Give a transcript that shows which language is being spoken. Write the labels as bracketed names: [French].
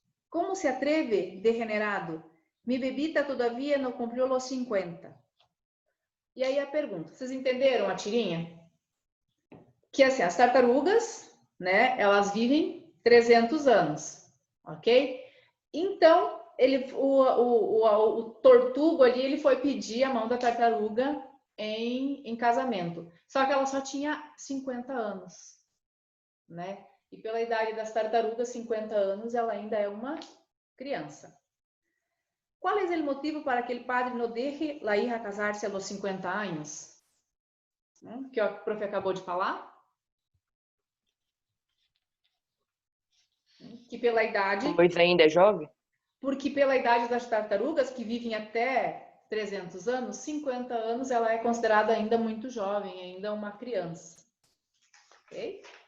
[Spanish] ¿Cómo se atreve, degenerado? Mi bebita todavía no cumprió los 50. [Portuguese] E aí a pergunta, vocês entenderam a tirinha? Que assim, as tartarugas, né, elas vivem 300 anos, ok? Então, o Tortugo ali, ele foi pedir a mão da tartaruga em casamento. Só que ela só tinha 50 anos, né? E pela idade das tartarugas, 50 anos, ela ainda é uma criança. [Spanish] ¿Cuál es el motivo para que el padre no deje la hija casarse a los 50 años? [Portuguese] Que o profe acabou de falar. Que pela idade... Pois ainda é jovem? Porque pela idade das tartarugas, que vivem até 300 anos, 50 anos, ela é considerada ainda muito jovem, ainda uma criança. Ok?